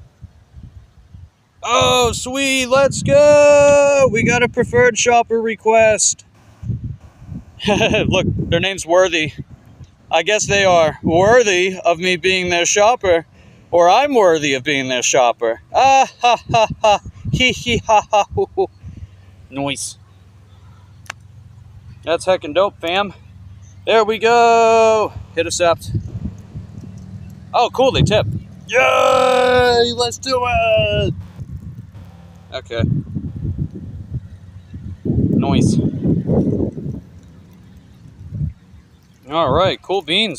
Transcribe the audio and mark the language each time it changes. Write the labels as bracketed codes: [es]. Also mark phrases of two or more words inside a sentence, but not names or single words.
[en] Oh, sweet, let's go! We got a preferred shopper request. Look, their name's Worthy. I guess they are worthy of me being their shopper, or I'm worthy of being their shopper. Ah, ha, ha, ha, hee, hee, ha, ha, hoo, hoo. Nice. That's heckin' dope, fam. There we go. Hit accept. Oh, cool, they tip. Yay, let's do it! Okay. Nice. Alright, cool beans.